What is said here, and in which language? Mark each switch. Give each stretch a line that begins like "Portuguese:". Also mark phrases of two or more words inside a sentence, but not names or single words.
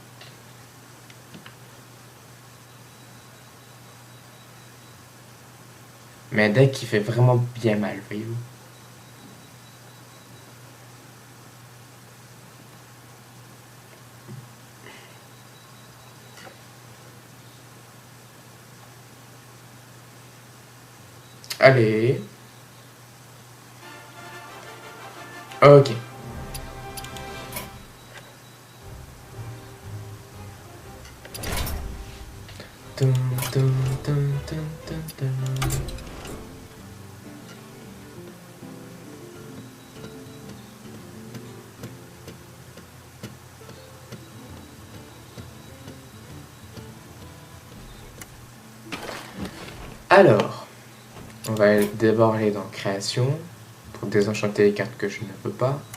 French: Mais un deck qui fait vraiment bien mal, voyez-vous. Allez. Ok. Tum, tum, tum, tum, tum, tum. Alors, on va d'abord aller dans création pour désenchanter les cartes que je ne peux pas.